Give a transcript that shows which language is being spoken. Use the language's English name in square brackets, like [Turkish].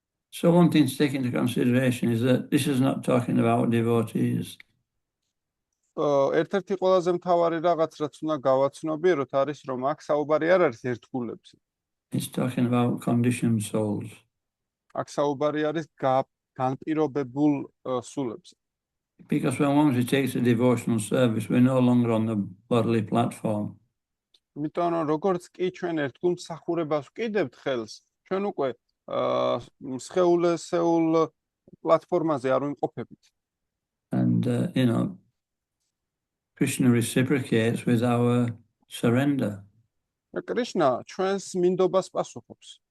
[English] So one thing to take into consideration is that this is not talking about devotees. [Georgian] ერთ-ერთი ყველაზე მთავარი რაღაც, რაც უნდა გავაცნობიეროთ, არის რომ აქ საუბარი არ არის ერთგულებზე. [English] It's talking about conditioned souls. [Georgian] აქ საუბარი არის განპირობებულ სულებზე. [English] Because when one takes a devotional service, we're no longer on the bodily platform. [Georgian] იმიტომ რომ როგორც კი ჩვენ ერთგულ მსახურებას ვკიდებთ ხელს, ჩვენ უკვე სხეულესეულ პლატფორმაზე არ ვიმყოფებით. [English] And Krishna reciprocates with our surrender. [Georgian] Krishna ჩვენს მინდობას პასუხობს.